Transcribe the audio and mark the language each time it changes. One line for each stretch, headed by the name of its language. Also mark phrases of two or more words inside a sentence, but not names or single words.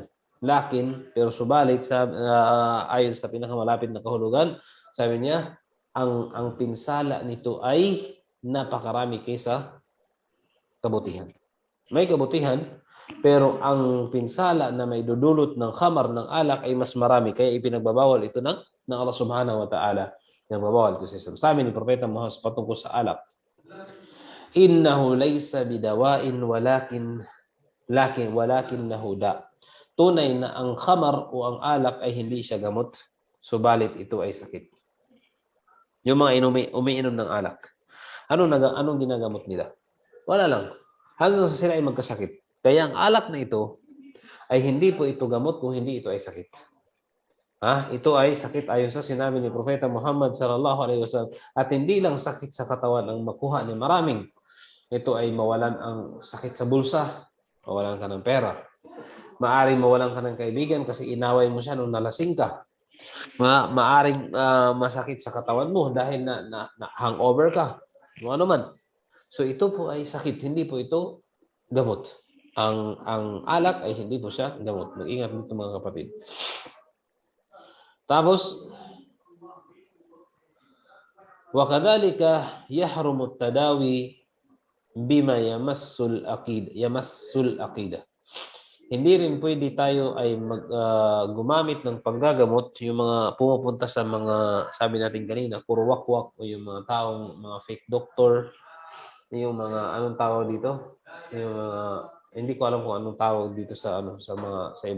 Filipino: Lakin, pero subalit, ayon sa pinakamalapit na kahulugan, sabi niya, ang pinsala nito ay napakarami kaysa kabutihan. May kabutihan, pero ang pinsala na may dudulot ng khamar ng alak ay mas marami. Kaya ipinagbabawal ito ng Allah
Arabic: سبحانه وتعالى.
Filipino: Nagbabawal ito sa Islam. Sabi ni Propeta Muhammad patungkol sa alak,
Arabic: إنه ليس بدواء ولكنه داء.
Filipino: Tunay na ang khamar o ang alak ay hindi siya gamot, subalit ito ay sakit. Yung mga umiinom ng alak, anong ginagamot nila? Wala lang. Hanggang sa sila ay magkasakit. Kaya ang alak na ito ay hindi po ito gamot kung hindi ito ay sakit. Ito ay sakit ayon sa sinabi ni Propeta Muhammad
Arabic: صلى الله عليه وسلم.
Filipino: At hindi lang sakit sa katawan ang makuha ni maraming. Ito ay mawalan ang sakit sa bulsa, mawalan ka ng pera. Maaring mawalan ka ng kaibigan kasi inaway mo siya nung nalasing ka. Maaring masakit sa katawan mo dahil na hangover ka. Ano man. So ito po ay sakit, hindi po ito gamot. Ang alak ay hindi po siya gamot. Mag-ingat nito mga kapatid. Tapos,
Arabic: وَكَذَلِكَ يَحْرُمُ التَّدَاوِي بِمَا يَمَسُّ الْأَقِيدَةِ.
Filipino: Hindi rin pwede tayo ay gumamit ng panggagamot, yung mga pumupunta sa mga, sabi natin kanina, puro wakwak o yung mga taong, mga fake doctor, yung mga, anong tawag dito? Yung mga, hindi ko alam kung anong tawag dito sa iba.